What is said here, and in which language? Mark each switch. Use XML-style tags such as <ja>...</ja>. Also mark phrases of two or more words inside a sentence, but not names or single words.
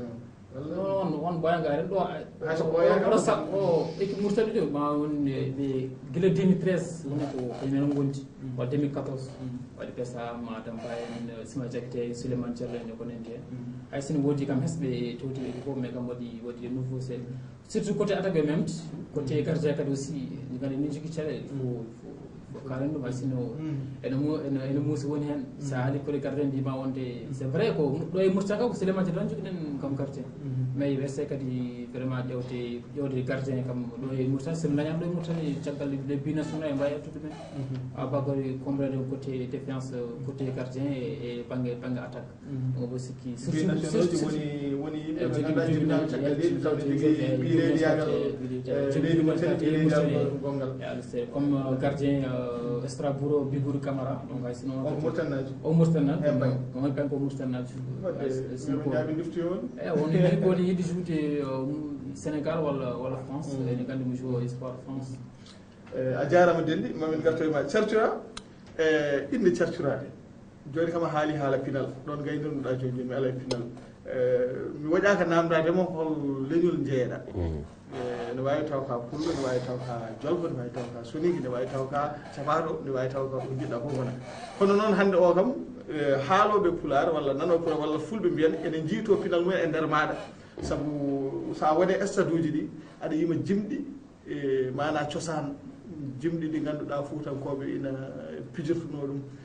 <ff>non won ɓoyanga ren ɗo oɗo sa o équipe Mauritanie ɗo ma won ɓe guila 2013 woni ko kañumen gondi wa 2014 waɗi Bessam Adam Ba en Isma Diakité Souleymane Diallo en ko nanndi hen hay sino woodi kam hesɓe towti ɓe fof mais kam waɗi nouveau seeɗa</ff> <fr>surtout côté attaque même côté gardien</fr> <ff>kadi aussi ɗi gandi ni jogui caɗele faut kalen ɗum hay sino ene muusi woni hen sa haali côté gardien mbima wonde</ff> <fr>c'est vrai</fr> <ff>ko ɗo e Mauritanie kam ko Souleymane Diallo tan joguiɗen</ff> <fr>comme gardien</fr> <ff>mais weste kadi vraiment ƴewde gardien kam ɗo e Mauritanie somi dañama ɗo e Mauritanie caggal</ff> <fr>les binational</fr> <ff>e mbawi ettude men abagori</ff> <fr>comprendre côté défense côté gardien</fr> <ff>e banggue</ff> <fr>attaque donc</fr> <ff>bo sikki woni yimɓe ɓe ganduɗa jibinaɓe caggal leydi tawde jogui ɓileedi yagal leydi Mauritanie ɓileedi yagal gongal</ff> <fr>comme gardien</fr> <ff>Strasbourg Bigourou Camara donc hay sino o Mauritanie o Mauritanie on kanko o Mauritanie jaabi dufti on woni woni yiɗi joude Sénégal walla France ene gandi mo</ff> <fr>joue espoir</fr> <ff>France a jarama Dendi mamin garto e ma cartura inde carturade joni kam a haali haala pinal ɗon gaynirnoɗa joni mi ala e pinal mi waɗaka namdademo hol leñol jeeyaɗa ne wawi taw ka pullo ne wawi taw ka jolfo ne wawi taw ka soniki ne wawi taw ka capaɗo ne wawi taw ka ko jiɗɗa fof wona kono noon hande o kam haaloɓe pular walla nanoɓe pular walla fulɓe mbiyan ene jiito pinal mumen e nder maɗa saabu sa waɗe stade uji ɗi aɗa yima jimɗi mana cosaan jimɗi ɗi ganduɗa fuutankoɓe ina pijirtuno ɗum</ff>